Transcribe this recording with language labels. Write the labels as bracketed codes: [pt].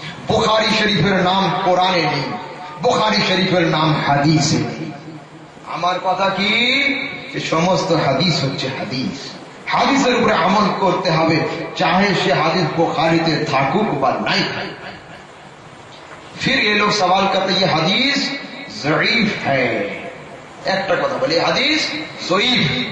[bn] বুখারী শরীফের নাম কোরআনে নেই, বুখারী শরীফের নাম হাদিসে নেই। আমার কথা কি, যে সমস্ত হাদিস হচ্ছে হাদিস, হাদিসের উপরে আমল করতে হবে, চাহে সে হাদিস বুখারীতে থাকুক বা নাই থাকুক। [hi] फिर ये लोग सवाल करते ये हदीस ज़ईफ है। [bn] একটা কথা বলি, হাদিস ज़ईफ।